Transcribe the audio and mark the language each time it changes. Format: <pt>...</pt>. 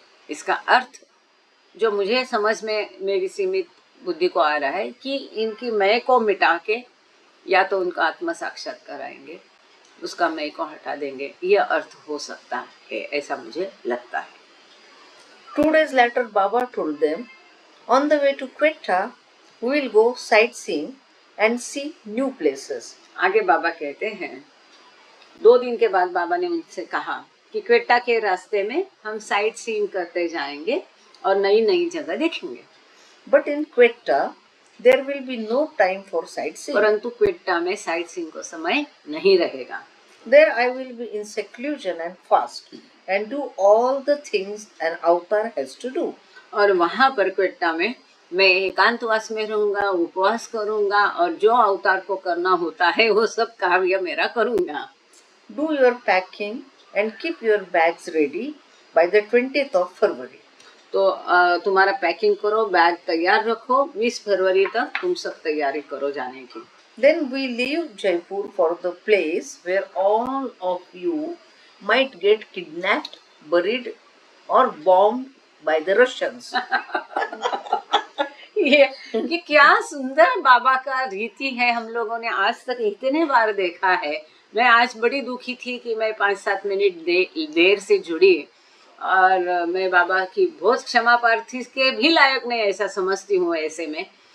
<hi>इसका अर्थ जो मुझे समझ में मेरी सीमित बुद्धि को आ रहा है कि इनकी मैं को मिटा के या तो उनका आत्म साक्षात्कार कराएंगे, उसका मैं को हटा देंगे, यह अर्थ हो सकता है, ऐसा मुझे लगता है।</hi> <en>2 days later, Baba told them, on the way to Quetta, we will go sightseeing and see new places.</en> <hi>आगे बाबा कहते हैं, 2 दिन के बाद बाबा ने उनसे कहा कि क्वेटा के रास्ते में हम साइट सीइंग करते जाएंगे और नई नई जगह देखेंगे।</hi> <en>But in Quetta, there will be no time for sightseeing.</en> <hi>परंतु क्वेटा में साइट सीइंग को समय नहीं रहेगा।</hi> <en>There I will be in seclusion and fast and do all the things an avatar has to do.</en> <hi>और वहां पर क्वेट्टा में मैं एकांतवास में रहूंगा, उपवास करूंगा और जो अवतार को करना होता है वो सब कार्य मेरा करूंगा.</hi> <en>Do your packing and keep your bags ready by the 20th of February.</en> <hi>तो तुम्हारा पैकिंग करो, बैग तैयार रखो, 20 फरवरी तक तुम सब तैयारी करो जाने की.</hi> <en>Then we leave Jaipur for the place where all of you might get kidnapped, buried, or bombed by the Russians.</en> <hi>ये क्या सुंदर बाबा का रीति है, हम लोगों ने आज तक इतने बार देखा है. मैं आज बड़ी दुखी थी कि मैं 5-7 मिनट देर से जुड़ी और मैं बाबा की बहुत क्षमा प्रार्थी के भी लायक नहीं ऐसा समझती हूँ ऐसे में.</hi>